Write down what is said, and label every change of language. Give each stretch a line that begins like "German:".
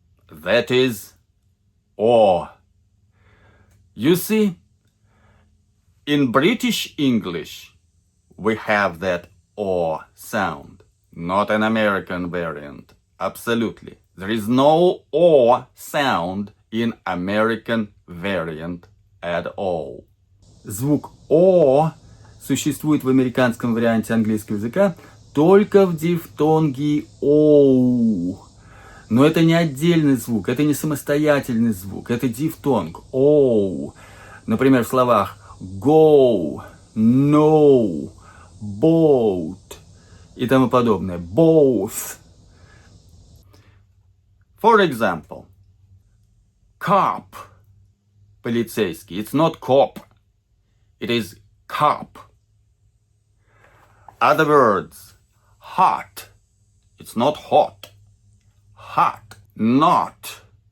English: That is o. You see, in British English, we have that o sound, not an American variant. Absolutely. There is no o sound in American variant at all.
Russian: Звук о существует в американском варианте английского языка только в дифтонге оу. Но это не отдельный звук, это не самостоятельный звук, это дифтонг оу. Например, в словах
English: go, no, boat
Russian: и тому подобное.
English: Both. For example, cop, полицейский. It's not cop. It is cop. Other words, hot. It's not hot. Hot. Not.